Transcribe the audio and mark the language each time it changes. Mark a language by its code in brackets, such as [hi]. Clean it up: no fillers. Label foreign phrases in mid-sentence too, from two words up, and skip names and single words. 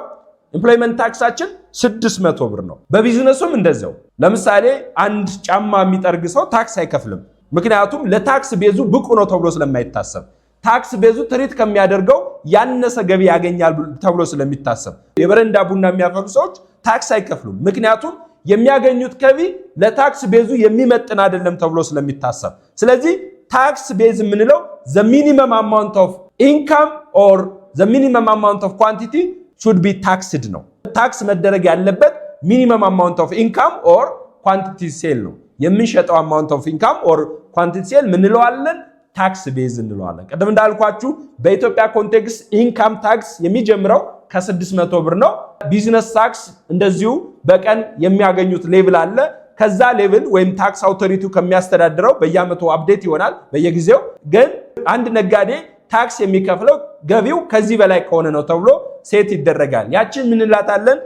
[en] employment tax [am] 600 ብር ነው። በቢዝነሱም እንደዛው። ለምሳሌ አንድ ጫማ የሚጠርግ ሰው ታክስ አይከፍልም። ምክንያቱም [en] tax base [am] ብቁ ነው ተብሎ ስለማይታሰብ፣ [en] tax base treat [am] ከሚያደርገው ያነሰ ገቢ ያገኛል ተብሎ ስለሚታሰብ የበረንዳ ቡና የሚያፈሉ ሰዎች ታክስ አይከፍሉም። ምክንያቱም የሚያገኙት ገቢ [en] tax base [am] የሚመጥን አይደለም ተብሎ ስለሚታሰብ። ስለዚህ [en] tax base [am] የምንለው [en] the minimum amount of income or the minimum amount of quantity should be taxed [am] ነው። ታክስ መደረግ ያለበት [en] minimum amount of income or quantity sale [am] ነው። የምንሸጠው [en] amount of income or quantity sale [am] ምን እንለዋለን? [en] tax base [am] እንለዋለን። ቀደም እንዳልኳችሁ በኢትዮጵያ [en] context income tax [am] የሚጀምረው ከ600 ብር ነው። [en] business tax [am] እንደዚሁ በቀን የሚያገኙት ሌቭል አለ። ከዛ ሌቭል ወይም [en] tax authority [am] ከሚያስተዳድረው በየአመቱ አፕዴት ይሆናል በየጊዜው። ግን አንድ ነጋዴ ታክስ የሚከፍለው ገቢው ከዚህ በላይ ከሆነ ነው ተብሎ ሴት ይደረጋል። ያችን ምን እንላታለን?